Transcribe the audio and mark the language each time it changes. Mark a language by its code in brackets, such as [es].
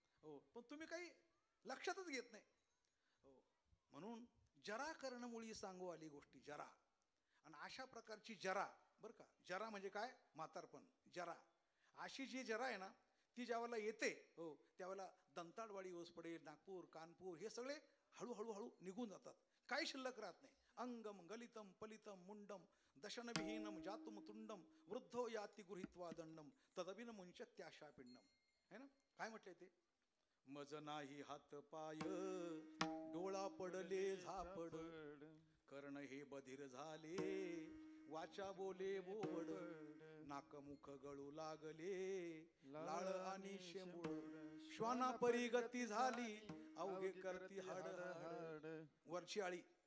[mr] हो, पण तुम्ही काही लक्षातच घेत नाही. हो, म्हणून जरा कर्णमुळी सांगू आली गोष्टी. जरा. आणि अशा प्रकारची जरा बरं का. जरा म्हणजे काय? म्हातारपण. जरा अशी जी जरा आहे ना, ती ज्यावेळेला येते, हो, त्यावेळेला दंताळवाडी ओस पडेल, नागपूर, कानपूर हे सगळे हळूहळू हळू निघून जातात. काही शिल्लक राहत नाही. [sa] अंगम गलितम पलितम मुंडम दशनविहीनम जातुम तुंडम वृद्धो याती गृहीत्वा दंडम तदभिन मुंचत्याशा पिंडम. [mr] है ना. काय म्हटलंय ते? मज नाही हात पाय डोळा पडले झापड कर्ण हे बधीर झाले वाचा बोले बोबड नाकमुख गळू लागले लाळ आणि शेंबूड श्वाना परी गती झाली अवघे करती हाड. वरची आळी.